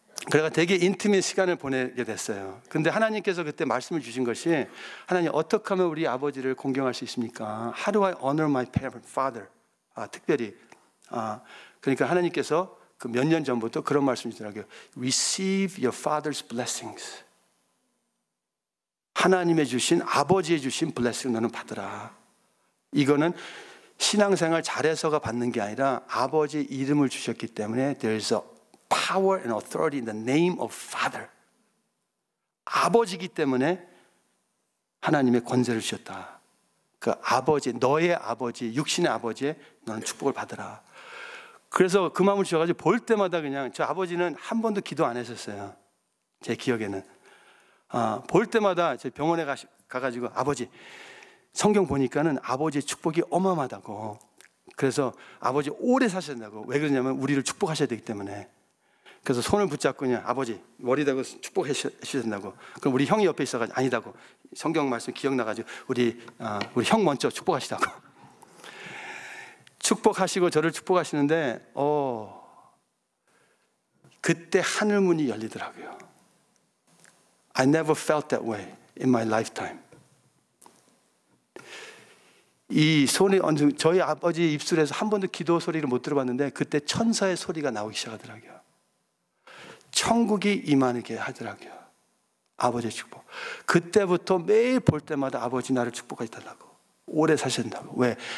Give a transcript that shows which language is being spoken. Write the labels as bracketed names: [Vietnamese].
[Korean] 그래가 되게 인티밋 시간을 보내게 됐어요. 근데 하나님께서 그때 말씀을 주신 것이, 하나님 어떻게 하면 우리 아버지를 공경할 수 있습니까? [English] How do I honor my father? [Korean] 특별히 그러니까 하나님께서 그 몇 년 전부터 그런 말씀 주시더라고요. [English] Receive your father's blessings. [Korean] 하나님의 주신, 아버지의 주신 블레싱 너는 받으라. 이거는 신앙생활 잘해서가 받는 게 아니라 아버지의 이름을 주셨기 때문에 [English] there is a power and authority in the name of Father. [Korean] 아버지이기 때문에 하나님의 권세를 주셨다. 그 아버지, 너의 아버지, 육신의 아버지의 너는 축복을 받으라. 그래서 그 마음을 주셔가지고 볼 때마다 그냥, 저 아버지는 한 번도 기도 안 했었어요. 제 기억에는. 볼 때마다 제 병원에 가가지고 아버지, 성경 보니까는 아버지의 축복이 어마어마하다고. 그래서 아버지 오래 사신다고. 왜 그러냐면 우리를 축복하셔야 되기 때문에. 그래서 손을 붙잡고 그냥 아버지 머리 대고 축복해 주셔야 된다고. 그럼 우리 형이 옆에 있어가지고 아니다고. 성경 말씀 기억나가지고 우리 형 먼저 축복하시다고. 축복하시고 저를 축복하시는데 그때 하늘문이 열리더라고요. [English] I never felt that way in my lifetime. [Korean] 이 손이 저희 아버지 입술에서 한 번도 기도 소리를 못 들어봤는데 그때 천사의 소리가 나오기 시작하더라고요. 천국이 임하게 하더라고요. 아버지의 축복. 그때부터 매일 볼 때마다 아버지 나를 축복해 달라고. 오래 사신다고. 왜?